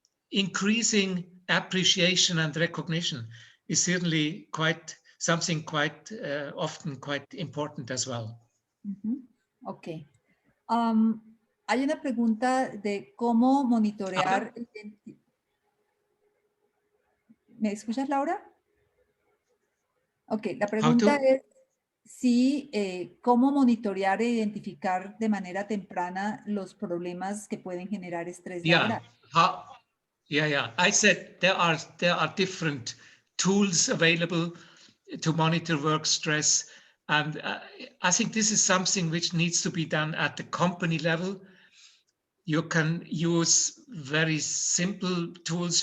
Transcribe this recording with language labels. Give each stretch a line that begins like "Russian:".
English: Increasing appreciation and recognition is certainly something quite often quite important as well. Okay.
Spanish: Hay una pregunta de cómo monitorear. ¿Me escuchas, Laura? Ok, la pregunta es si cómo monitorear e identificar de manera temprana los problemas que pueden generar estrés laboral.
English: Yeah. I said there are different tools available to monitor work stress. And I think this is something which needs to be done at the company level. You can use very simple tools.